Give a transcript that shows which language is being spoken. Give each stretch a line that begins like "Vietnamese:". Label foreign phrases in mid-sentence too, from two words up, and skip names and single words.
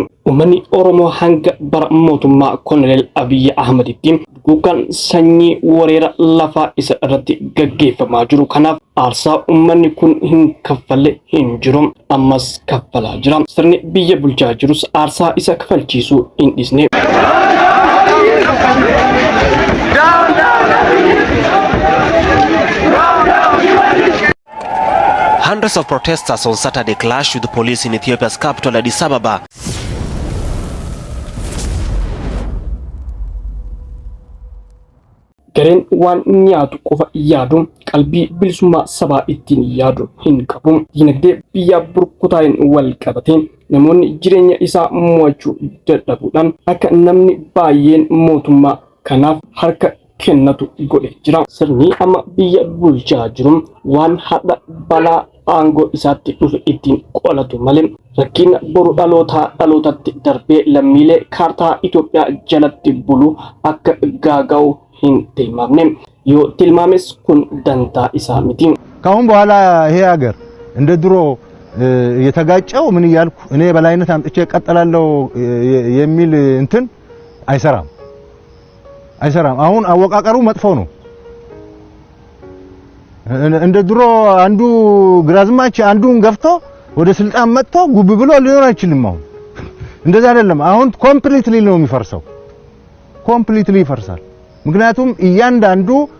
Oromo: Uummanni Oromoo hanga bara mootummaa Koloneel Abiyyi Ahmeditti duguuggaan sanyii wareera lafaa isa irratti gaggeeffamaa jiru. Kanaaf aarsaa uummanni kun hin kaffalle hin jiru. Ammas kaffalaa jira. Sirni biyya bulchaa jirus aarsaa isa kaffalchiisuu hin dhisne.
English: Hundreds of protesters on Saturday clashed with the police in Ethiopia's capital, Addis Ababa.
Oromo: Gareen waan nyaatu qofa yaadu qalbii bilisummaa sabaa ittiin yaadu hin qabu. Dinagdee biyya burkutaa'een wal qabatee namoonni jireenya isaa mo'achuu dadhabuudhaan akka namni baay'een mootummaa kanaaf harka kennatu godhe jira. Sirni amma biyya bulchaa jiru waan hadha balaa aangoo isaatti dhufe ittiin qolatu malee rakkina boru dhalootatti darbee lammiilee kaartaa Itoophiyaa jalatti bulu akka gaaga'u hin tilmaamne. Yoo tilmaames kun dantaa isaa miti.
Amharic: ካሁን በኋላ ይሄ ሀገር እንደ ድሮ የተጋጨው ምን ይያልኩ እኔ በላይነት አምጥቼ ቀጠላለው የሚል እንትን አይሰራም። አሁን አወቃቀሩ መጥፎ ነው። እንደ ድሮ አንዱ ግራዝማች አንዱን ገፍቶ ወደ ስልጣን መጥቶ ጉብ ብሎ ሊኖር አይችልም። አሁን እንደዛ አይደለም። አሁን ኮምፕሊትሊ ነው የሚፈርሰው። ኮምፕሊትሊ ይፈርሳል። ምክንያቱም እያንዳንዱ